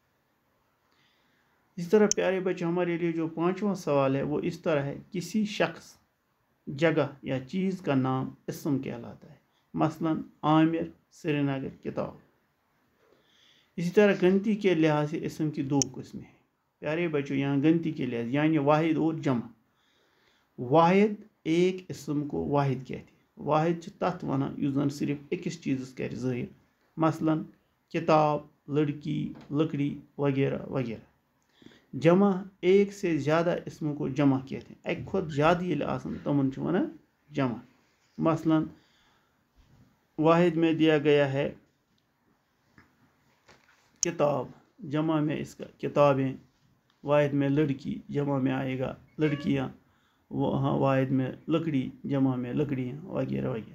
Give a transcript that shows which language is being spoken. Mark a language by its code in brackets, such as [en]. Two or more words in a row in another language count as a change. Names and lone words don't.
[ur] اس طرح پیارے بچے ہمارے لیے جو پانچواں سوال ہے وہ اس طرح ہے کسی شخص، جگہ یا چیز کا نام اسم کہلاتا ہے. مثلاً عامر، سری نگر، کتاب۔ اسی طرح گنتی کے لحاظ سے اسم کی 2 قسمیں ہیں. پیارے بچوں یہاں گنتی کے لحاظ یعنی واحد اور جمع. واحد ایک اسم کو واحد کہتے ہیں. [ks] वाहिद तथ वनान युस जन सिर्फ अकिस चीज़ कर ज़ाहिर, [ur] مثلاً کتاب، لڑکی، لکڑی وغیرہ وغیرہ. جمع ایک سے زیادہ اسموں کو جمع کہتے ہیں. [ks] एक खुद ज़्यादा ये आसन तमन वनान जमा। [ur] مثلاً واحد میں دیا گیا ہے کتاب، جمع میں اس کا کتابیں. واحد میں لڑکی، جمع میں آئے گا لڑکیاں. وہاں واحد میں لکڑی، جمع میں لکڑیاں وغیرہ وغیرہ.